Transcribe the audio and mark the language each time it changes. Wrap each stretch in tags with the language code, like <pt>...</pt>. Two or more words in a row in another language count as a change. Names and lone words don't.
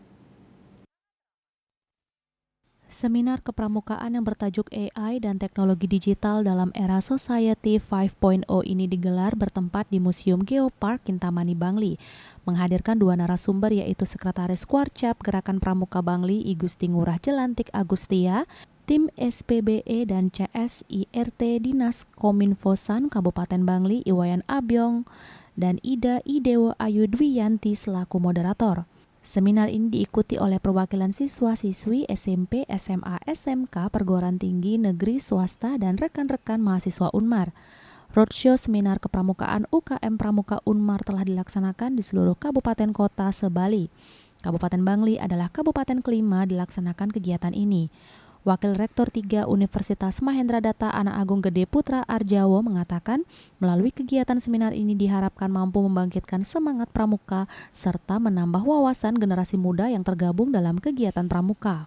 <id>Seminar kepramukaan yang bertajuk AI dan Teknologi Digital dalam Era Society 5.0 ini digelar bertempat di Museum Geopark Kintamani Bangli, menghadirkan dua narasumber yaitu Sekretaris Kuarcap Gerakan Pramuka Bangli I Gusti Ngurah Jelantik Agustia, tim SPBE dan CSIRT Dinas Kominfosan Kabupaten Bangli Iwayan Abyong, dan Ida Idewo Ayu Dwiyanti selaku moderator. Seminar ini diikuti oleh perwakilan siswa-siswi SMP, SMA, SMK, perguruan tinggi, negeri, swasta, dan rekan-rekan mahasiswa Unmar. Roadshow seminar kepramukaan UKM Pramuka Unmar telah dilaksanakan di seluruh kabupaten kota se-Bali. Kabupaten Bangli adalah kabupaten kelima dilaksanakan kegiatan ini. Wakil Rektor 3 Universitas Mahendradatta Anak Agung Gede Putra Arjawo mengatakan, melalui kegiatan seminar ini diharapkan mampu membangkitkan semangat pramuka serta menambah wawasan generasi muda yang tergabung dalam kegiatan pramuka.</id>